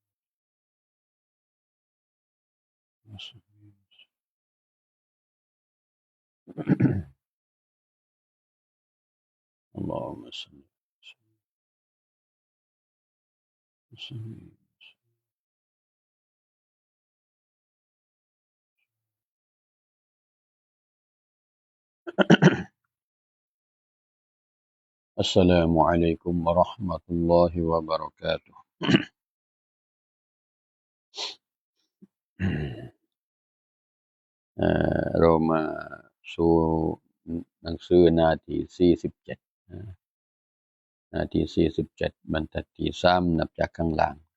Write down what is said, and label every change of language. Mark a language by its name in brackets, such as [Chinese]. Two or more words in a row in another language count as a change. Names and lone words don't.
[Arabic] اللهم صل وسلم السلام عليكم ورحمة الله وبركاته [Thai] เรามาสู่หนังสือหน้าที่47หน้าที่47บรรทัดที่3นับจากข้างล่าง